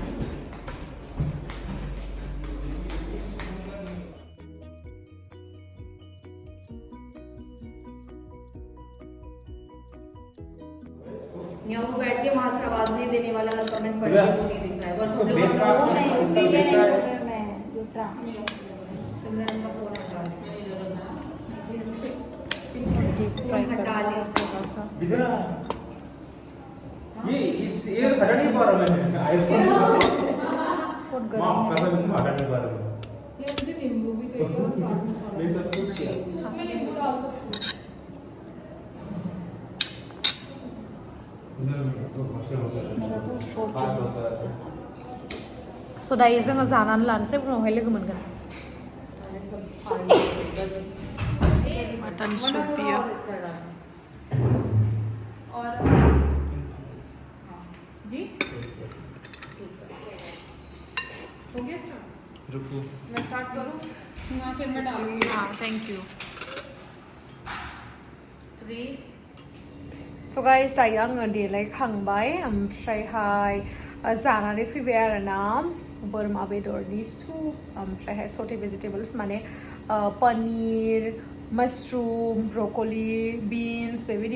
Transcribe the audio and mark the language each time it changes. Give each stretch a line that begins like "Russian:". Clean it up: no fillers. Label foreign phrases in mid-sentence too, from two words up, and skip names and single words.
Hindi: यहाँ बैठ के वहाँ से आवाज नहीं देने वाला कमेंट पढ़ के वो नहीं दिख रहा है और सब लोग नहीं इसीलिए नहीं बोल रहा मैं दूसरा हटा लिया ये हटा नहीं पा रहा मैं आईफोन मां कसम से हटा नहीं पा रहा ये मुझे नींबू भी चाहिए और चाट मसाला मैं सब कुछ किया मैं नींबू डाल सकती
Bodo: स' दायो जोङो जानानै लानोसै उनावहाय लोगो मोनगोन
English: mutton soup
Bodo: पियो
Hindi: और जी हो गया स्टार्ट रुको मैं स्टार्ट करूं हां फिर मैं डालूंगी हाँ थैंक यू 3
Bodo: स' गाइस दायो आङो देलायखांबाय ओमफ्रायहाय जानानै फैबाय आरोना बोरमा बेदरनि सुप ओमफ्रायहाय
English: sauté vegetables
Bodo: माने पनीर मशरूम
English: broccoli beans
Bodo: बेबायदि